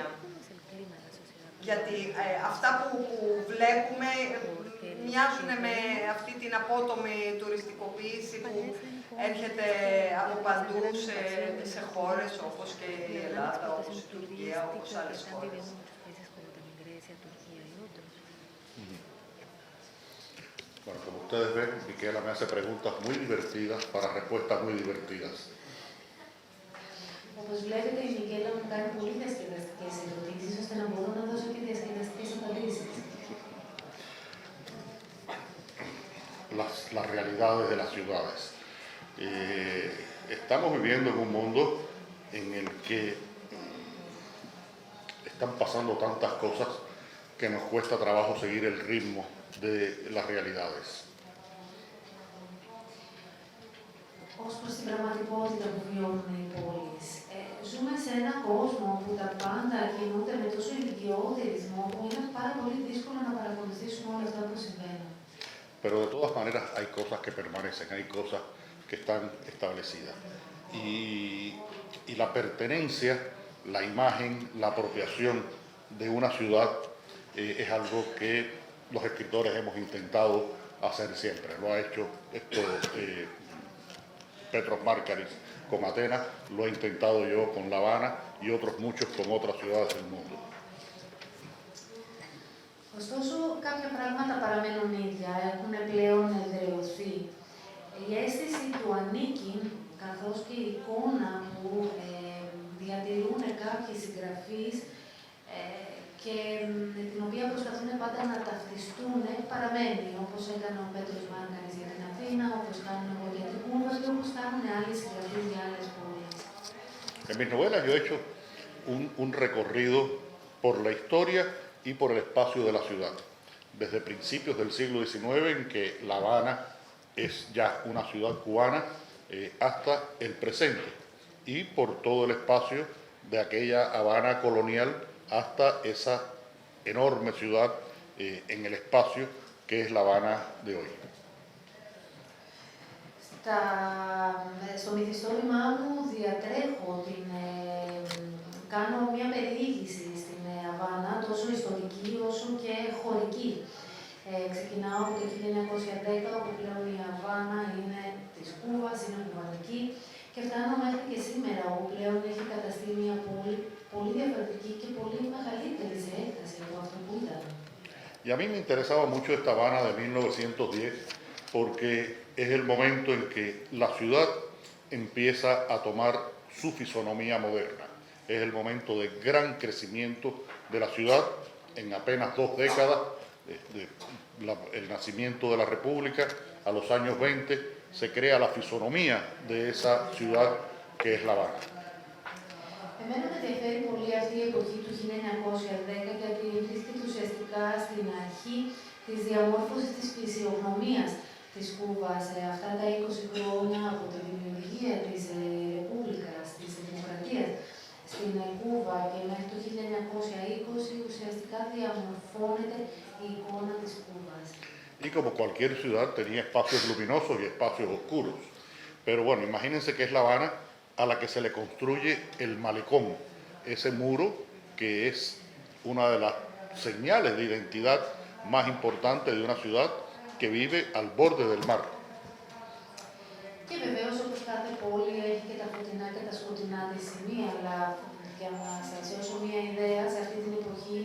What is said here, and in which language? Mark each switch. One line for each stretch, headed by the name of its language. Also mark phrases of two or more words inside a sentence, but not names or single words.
Greek: Γιατί αυτά που βλέπουμε μοιάζουν με αυτή την απότομη τουριστικοποίηση που έρχεται από παντού σε χώρες όπως και η Ελλάδα, όπως η Τουρκία, όπως άλλες χώρες.
Spanish: Bueno, como ustedes ven, Miquela me hace preguntas muy divertidas para respuestas muy divertidas.
Greek: Όπως βλέπετε, η Μικέλα μου κάνει πολύ διασκεδαστικές ερωτήσεις, ώστε να μπορώ να δώσω και διασκεδαστικές απαντήσεις.
Spanish: Las realidades de las ciudades. Estamos viviendo en un mundo en el que están pasando tantas cosas que nos cuesta trabajo seguir el ritmo de las realidades.
Greek: Ως προς την πραγματικότητα που βιώνουν οι πόλεις. Ζούμε σε έναν κόσμο που τα πάντα κινούνται με τόσο ηλικιώδη ρυθμό που είναι πάρα πολύ δύσκολο να παρακολουθήσουμε όλα αυτά που συμβαίνουν.
Spanish: Pero de todas maneras hay cosas que permanecen, hay cosas que están establecidas. Y la pertenencia, la imagen, la apropiación de una ciudad es algo que los escritores hemos intentado hacer siempre. Lo ha hecho Petros Márkaris con Atenas, lo he intentado yo con La Habana y otros muchos con otras ciudades del mundo.
Greek: Ωστόσο, κάποια πράγματα παραμένουν ίδια, έχουν πλέον εδραιωθεί. Η αίσθηση του ανήκει, καθώς και η εικόνα που διατηρούν κάποιοι συγγραφείς και την οποία προσπαθούν πάντα να ταυτιστούν, παραμένει, όπως έκανε ο Πέτρος Μάρκαρης για την Αθήνα, όπως κάνουν εγώ για την Κούβα και όπως κάνουν άλλοι συγγραφείς για άλλες πόλεις.
Spanish: En mis novelas yo he hecho un recorrido por la historia y por el espacio de la ciudad, desde principios del siglo XIX, en que La Habana es ya una ciudad cubana, hasta el presente, y por todo el espacio de aquella Habana colonial hasta esa enorme ciudad en el espacio que es La Habana de hoy.
Greek: Στο μυθιστόρημά μου διατρέχω κάνω μια περιήγηση στην Αβάνα, τόσο ιστορική όσο και χωρική. Ξεκινάω από το 1910, όπου πλέον η Αβάνα είναι της Κούβας, είναι κουβανική, και φτάνω μέχρι και σήμερα, όπου πλέον έχει καταστεί μια πόλη πολύ διαφορετική και πολύ μεγαλύτερη σε έκταση από αυτό που ήταν.
Spanish: Y a mí me interesaba mucho esta Habana de 1910 porque es el momento en que la ciudad empieza a tomar su fisonomía moderna. Es el momento de gran crecimiento de la ciudad en apenas 2 décadas, el nacimiento de la República, a los años 20 se crea la fisonomía de esa ciudad que es La Habana.
Greek: Εμένα με ενδιαφέρει πολύ αυτή η εποχή του 1910, γιατί βρίσκεται ουσιαστικά στην αρχή της διαμόρφωσης της φυσιογνωμίας της Κούβας. Αυτά τα 20 χρόνια από τη δημιουργία της Ρεπούμπλικας, της Δημοκρατίας στην Κούβα και μέχρι το 1920 ουσιαστικά διαμορφώνεται η εικόνα της Κούβας.
Spanish: Y como cualquier ciudad tenía espacios luminosos y espacios oscuros. Pero bueno, imagínense que es La Habana a la que se le construye el malecón, ese muro que es una de las señales de identidad más importantes de una ciudad que vive al borde del mar.
Greek: Και βεβαίως, όπως κάθε πόλη, έχει και τα φωτεινά και τα σκοτεινά της σημεία, αλλά για να σας δώσω μία ιδέα, σε αυτή την εποχή